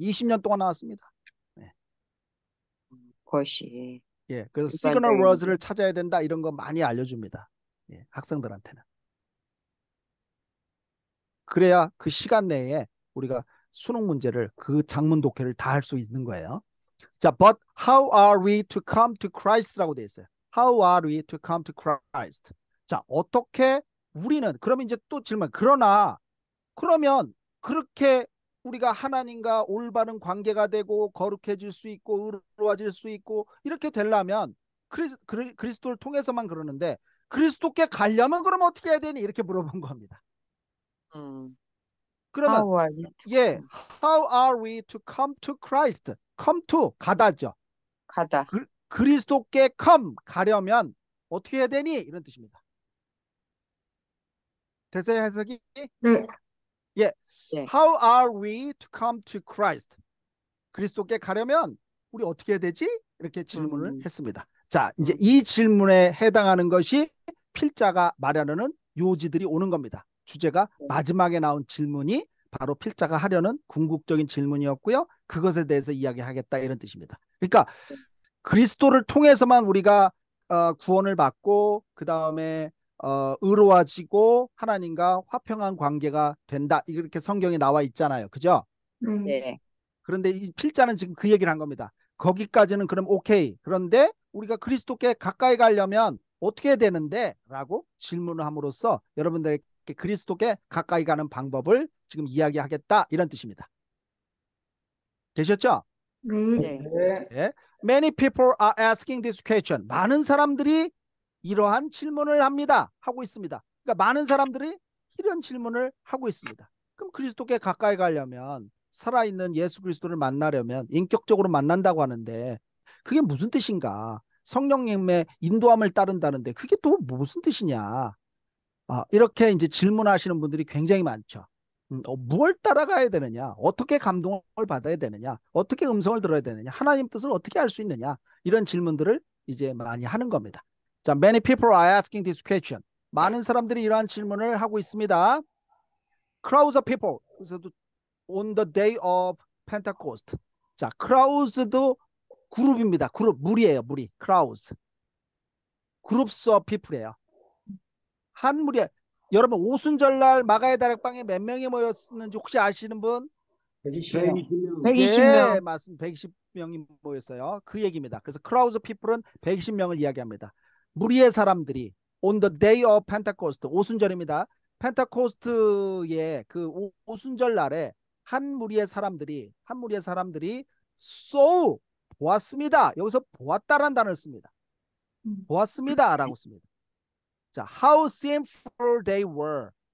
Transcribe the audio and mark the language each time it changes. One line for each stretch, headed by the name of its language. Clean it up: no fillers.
Korean: 20년 동안 나왔습니다. 예. 것이, 예. 그래서 시그널 일반적인, 워즈를 찾아야 된다. 이런 거 많이 알려줍니다. 예. 학생들한테는. 그래야 그 시간 내에 우리가 수능 문제를 그 작문 독해를 다 할 수 있는 거예요. 자,
English: but how are we to come to Christ
Korean: 라고 돼 있어요.
English: How are we to come to Christ?
Korean: 자, 어떻게 우리는 그러면 이제 또 질문. 그러면 그렇게 우리가 하나님과 올바른 관계가 되고 거룩해질 수 있고 의로워질 수 있고 이렇게 되려면 그리스도를 통해서만 그러는데 그리스도께 가려면 그럼 어떻게 해야 되니? 이렇게 물어본 겁니다. 그러면
English: how are you to
Korean: 예,
English: come? how are we to come to Christ? come to
Korean: 가다죠. 가다, 그리스도께 가려면 어떻게 해야 되니? 이런 뜻입니다. 됐어요, 해석이? 네. 예. 네.
English: How are we to come to Christ?
Korean: 그리스도께 가려면 우리 어떻게 해야 되지? 이렇게 질문을 했습니다. 자, 이제 이 질문에 해당하는 것이 필자가 말하려는 요지들이 오는 겁니다. 주제가 마지막에 나온 질문이 바로 필자가 하려는 궁극적인 질문이었고요. 그것에 대해서 이야기하겠다 이런 뜻입니다. 그러니까 그리스도를 통해서만 우리가 구원을 받고 그 다음에 의로워지고 하나님과 화평한 관계가 된다. 이렇게 성경에 나와 있잖아요. 그죠? 네. 네. 그런데 이 필자는 지금 그 얘기를 한 겁니다. 거기까지는 그럼 오케이. 그런데 우리가 그리스도께 가까이 가려면 어떻게 해야 되는데? 라고 질문을 함으로써 여러분들에게 그리스도께 가까이 가는 방법을 지금 이야기하겠다. 이런 뜻입니다. 되셨죠? 네. 네. 네. 예.
English: Many people are asking this question.
Korean: 많은 사람들이 이러한 질문을 합니다. 하고 있습니다. 그러니까 많은 사람들이 이런 질문을 하고 있습니다. 그럼 그리스도께 가까이 가려면 살아있는 예수 그리스도를 만나려면 인격적으로 만난다고 하는데 그게 무슨 뜻인가? 성령님의 인도함을 따른다는데 그게 또 무슨 뜻이냐? 이렇게 이제 질문하시는 분들이 굉장히 많죠. 무엇을 따라가야 되느냐? 어떻게 감동을 받아야 되느냐? 어떻게 음성을 들어야 되느냐? 하나님 뜻을 어떻게 알 수 있느냐? 이런 질문들을 이제 많이 하는 겁니다.
English: 자, many people are asking this question.
Korean: 많은 사람들이 이러한 질문을 하고 있습니다.
English: Crowds of people.
Korean: 그래서도
English: on the day of Pentecost.
Korean: 자, crowds도 그룹입니다. 무리예요, 무리. crowds.
English: groups of people이에요.
Korean: 한 무리. 여러분 오순절날 마가의 다락방에 몇 명이 모였는지 혹시 아시는 분? 120명. 120명. 120명. 예, 맞습니다. 120명이 모였어요. 그 얘기입니다. 그래서
English: crowds of people
Korean: 은 120명을 이야기합니다. 무리의 사람들이
English: on the day of Pentecost,
Korean: 오순절입니다. 펜타코스트의 그 오순절 날에 한 무리의 사람들이 so 보았습니다. 여기서 보았다라는 단어를 씁니다. 보았습니다라고 씁니다.
English: 자, how sinful they were.